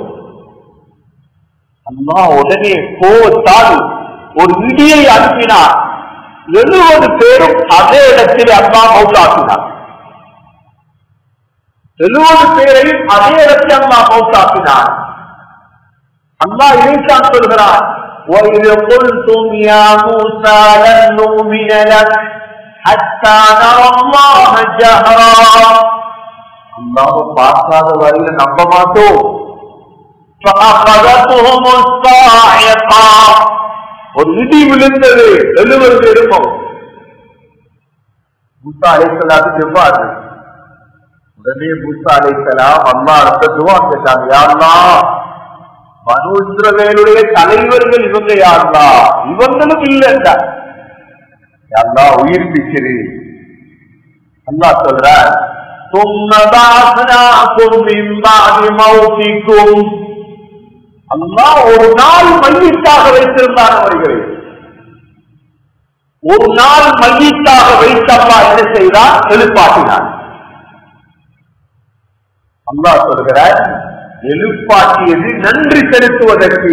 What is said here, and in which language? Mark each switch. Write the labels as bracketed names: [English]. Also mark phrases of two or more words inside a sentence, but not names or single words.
[Tamil] அல்லாஹ் உடனே கோவத்தால் ஒரு இடியை அனுப்பினார். 70 பேரும் அதே இடத்தில் அல்லாஹ் மௌத்தாக்கினார். 70 பேரையும் அதே இடத்தில் அல்லாஹ் மௌத்தாக்கினார். அல்லாஹ் இதைத்தான் சொல்கிறார், [Arabic] وَإِذْ قُلْتُمْ يَا مُوسَى لَن نُّؤْمِنَ لَكَ حَتَّى نَرَى اللَّهَ جَهْرًا. [Tamil] அல்லாஹ் பார்க்காத வரையில நம்ப மாட்டோம். [Arabic] فَأَخَذَتْهُمُ الصَّاعِقَةُ. [Tamil] ஒரு இடி விழுந்தது 70 பேருக்கும். மூசா அலைஹிஸ்ஸலாத்துக்கு எவ்வாறு? உடனே மூசா அலைஹிஸ்ஸலாம் அல்லாஹ்விடம் துஆ கேட்டாங்க, யா அல்லாஹ், பனு இஸ்ரவேலுடைய தலைவர்கள் இவங்க, யா அல்லாஹ், இவங்களும் இல்லைண்டா, யா அல்லாஹ் உயிர்ப்பிச்சிரு. அல்லாஹ் சொல்றார், [Arabic] ثُمَّ بَعَثْنَاكُم مِّن بَعْدِ مَوْتِكُمْ. [Tamil] அல்லாஹ் ஒரு நாள் மையத்தாக வைத்திருந்தார் அவர்களை. ஒரு நாள் மையத்தாக வைத்தப்பா என்ன செய்தார்? எழுப்பாட்டினார். அல்லாஹ் சொல்கிறார், எழுப்பாட்டியது நன்றி செலுத்துவதற்கு.